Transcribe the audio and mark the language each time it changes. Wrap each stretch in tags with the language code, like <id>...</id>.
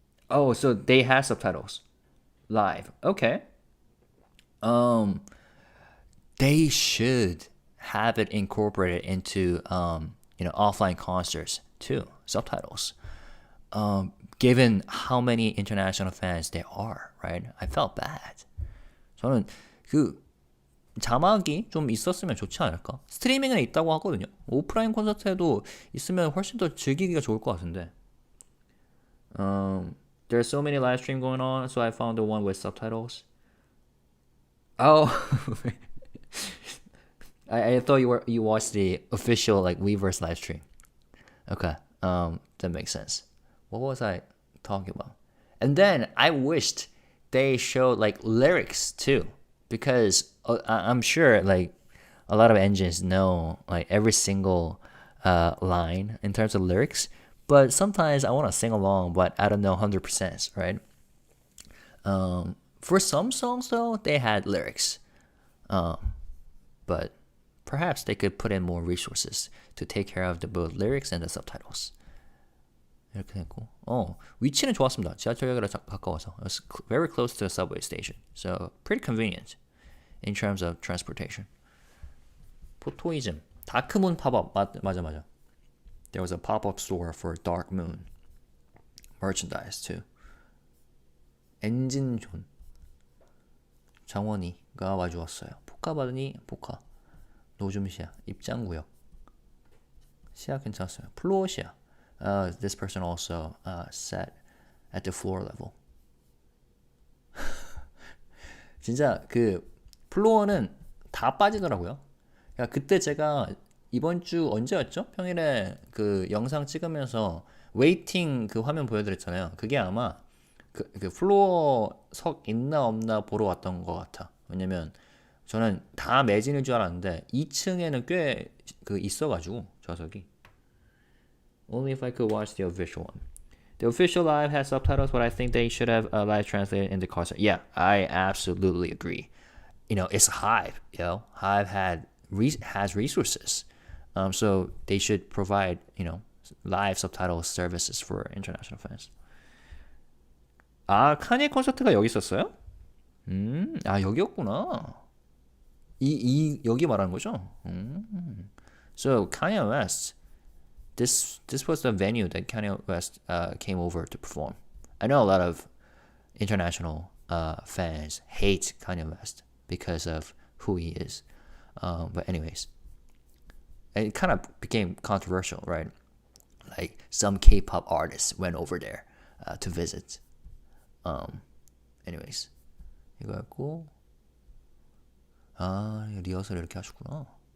<en>Oh, so they have subtitles live. Okay. They should have it incorporated into, offline concerts too. Subtitles. Given how many international fans there are, right? I felt bad.</en> <ko>저는 자막이 좀 있었으면 좋지 않을까? 스트리밍에 있다고 하거든요. 오프라인 콘서트에도 있으면 훨씬 더 즐기기가 좋을 것 같은데.</ko> <en>There's so many live stream going on, so I found the one with subtitles. Oh, I thought you watched the official Weverse live stream. Okay. That makes sense. What was I talking about? And then I wished they showed lyrics too, because I'm sure a lot of engines know every single line in terms of lyrics, but sometimes I want to sing along, but I don't know 100%, right? For some songs though, they had lyrics, but perhaps they could put in more resources to take care of the both lyrics and the subtitles.</en> <ko>이렇게 됐고, 위치는 좋았습니다. 지하철역이라 가까워서.</ko> <en>It was very close to the subway station, so pretty convenient in terms of transportation.</en> <ko>포토이즘, 다크문 팝업, 맞아.</ko> <en>There was a pop-up store for Dark Moon merchandise too.</en> <ko>엔진존, 정원이가 와주었어요. 포카 받으니 포카. 노줌시야, 입장구역. 시야 괜찮았어요. 플로어 시야.</ko> <en>This person also sat at the floor level.</en> <ko>진짜 플로어는 다 빠지더라고요. 그러니까 그때 제가 이번 주 언제였죠? 평일에 그 영상 찍으면서 웨이팅 그 화면 보여드렸잖아요. 그게 아마 그 플로어 석 있나 없나 보러 왔던 것 같아. 왜냐면 저는 다 매진일 줄 알았는데 2층에는 꽤 그 있어가지고 좌석이.</ko> <en>Only if I could watch the official one. The official live has subtitles, but I think they should have live translated in the car. Yeah, I absolutely agree. You know, it's Hive. You know, Hive has resources, so they should provide live subtitle services for international fans.</en> <ko>아, 카니에 콘서트가 여기 있었어요? 아 여기였구나. 여기 말하는 거죠?</ko> <en>So Kanye West, this was the venue that Kanye West came over to perform. I know a lot of international fans hate Kanye West because of who he is. But anyways, it kind of became controversial, right? Like some K-pop artists went over there to visit. Anyways,</en> <ko>이거였고, 아 리허설 이렇게 하시구나.</ko>